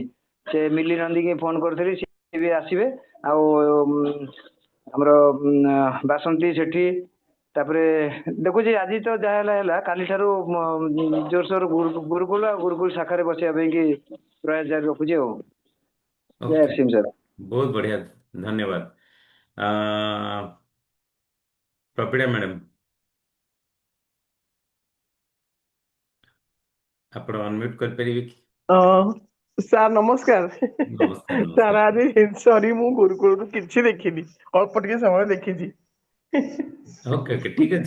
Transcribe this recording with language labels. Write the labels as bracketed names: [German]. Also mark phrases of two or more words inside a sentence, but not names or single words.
[Odia] ସେ ମିଲି ନନ୍ଦୀକି ଫୋନ କରିଥିଲି, ସେ ବି ଆସିବେ। ଆଉ ଆମର ବାସନ୍ତୀ ସେଠି, ତାପରେ ଦେଖୁଛି ଆଜି ତ ଯାହା ହେଲା ହେଲା, କାଲିଠାରୁ ଜୋରସୋର ଗୁରୁକୁଳ ଆଉ ଗୁରୁକୁଳ ଶାଖାରେ ବସିବା ପାଇଁ କି ପ୍ରୟାସ ଜାରି ରଖୁଛି ଆଉ। ଜୟ ओके, ସିଂ ସାର୍। [Hindi] बहुत बढ़िया, धन्यवाद। प्रवीणा मैडम, [Odia] ଆପଣ ଅନମ୍ୟୁଟ୍ କରିପାରିବେ କି? ସାର୍ ନମସ୍କାର। ନମସ୍କାର, ସାର୍ ନମସ୍କାର। ଆଜି ସରି, ମୁଁ ଗୁରୁକୁଳରୁ କିଛି ଦେଖିନି, ଅଳ୍ପ ଟିକେ ସମୟ ଦେଖିଛି। ଓକେ ଓକେ, ଠିକ ଅଛି,